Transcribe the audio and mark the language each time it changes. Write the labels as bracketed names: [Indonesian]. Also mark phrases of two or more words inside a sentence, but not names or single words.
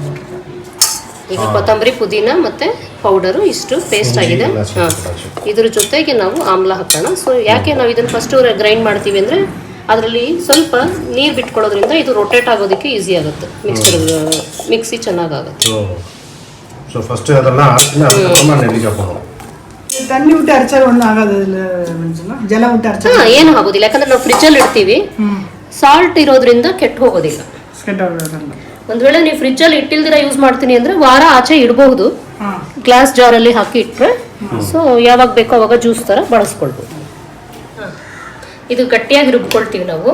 [Kannada] ಈಗ ಕೊತ್ತಂಬರಿ, ಪುದೀನ ಮತ್ತೆ ಪೌಡರು ಇಷ್ಟು ಪೇಸ್ಟ್ ಆಗಿದೆ. ಇದ್ರ ಜೊತೆಗೆ ನಾವು ಆಮ್ಲ ಹಾಕೋಣ. ಸೊ ಯಾಕೆ ನಾವು ಇದನ್ನು [English] first grind [Kannada] ಮಾಡ್ತೀವಿ ಅಂದರೆ ಅದರಲ್ಲಿ ಸ್ವಲ್ಪ ನೀರು ಬಿಟ್ಕೊಳ್ಳೋದ್ರಿಂದ ಇದು ರೊಟೇಟ್ ಆಗೋದಕ್ಕೆ ಈಸಿ ಆಗುತ್ತೆ. ಮಿಕ್ಸಿ ಚೆನ್ನಾಗಾಗುತ್ತೆ. [English] so first [Kannada] ಅದೆಲ್ಲ [Tamil] தண்ணி விட்டு அரைச்சா ஒன்றும் ஆகாது. ஜலம் விட்டு அரைச்சா [Kannada] ಏನು ಆಗೋದಿಲ್ಲ, ಯಾಕಂದ್ರೆ ನಾವು ಫ್ರಿಜ್ಜಲ್ಲಿ ಇಡ್ತೀವಿ. ಸಾಲ್ಟ್ ಇರೋದ್ರಿಂದ ಕೆಟ್ಟು ಹೋಗೋದಿಲ್ಲ. ಒಂದ್ ವೇಳೆ ನೀವು ಫ್ರಿಜ್ ಅಲ್ಲಿ ಇಟ್ಟಿಲ್ದಿರ ಯೂಸ್ ಮಾಡ್ತೀನಿ ಅಂದ್ರೆ ವಾರ ಆಚೆ ಇಡಬಹುದು. [English] glass jar [Kannada] ಅಲ್ಲಿ ಹಾಕಿ ಇಟ್ರೆ ಸೊ ಯಾವಾಗ ಬೇಕೋ ಅವಾಗ ಜ್ಯೂಸ್ ತರ ಬಳಸ್ಕೊಳ್ಬಹುದು. ಇದು ಗಟ್ಟಿಯಾಗಿ ರುಬ್ಕೊಳ್ತೀವಿ ನಾವು.